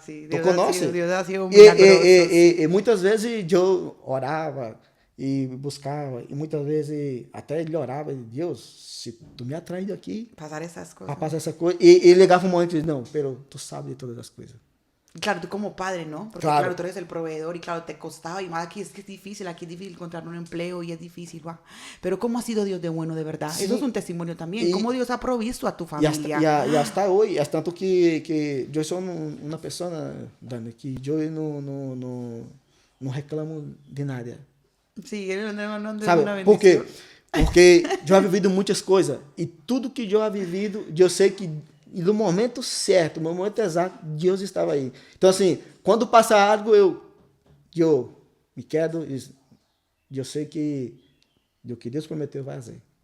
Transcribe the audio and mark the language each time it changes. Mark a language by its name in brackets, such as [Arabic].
[Portuguese] Tu conhece? Deus [Spanish] ha sido [Portuguese] milagroso. E muitas vezes eu orava e buscava, e muitas vezes até ele orava, Deus, se tu me atrai daqui, Passar essas coisas. para passar essa coisa, e ele ligava um momento e dizia, não, [Spanish] pero [Portuguese] tu sabes de todas as coisas. [Spanish] Claro, tú como padre, ¿no? Porque claro, tú eres el proveedor y claro, te costaba. Y más aquí es que es difícil encontrar un empleo y es difícil, ¿va? Pero ¿cómo ha sido Dios de bueno de verdad? Sí. Eso es un testimonio también. ¿Cómo Dios ha provisto a tu familia? Y hasta hoy, es tanto que yo soy una persona, Dani, que yo no reclamo de nada. Sí, no ¿Sabe? Una bendición. [Portuguese] Porque eu [Spanish] he vivido [Portuguese] muitas coisas. E tudo que eu he vivido, eu sei que no momento certo, no momento exato, Deus estava aí. Então, assim, quando passa algo, eu me [Spanish] quedo [Portuguese] e eu sei que o que Deus prometeu vai fazer.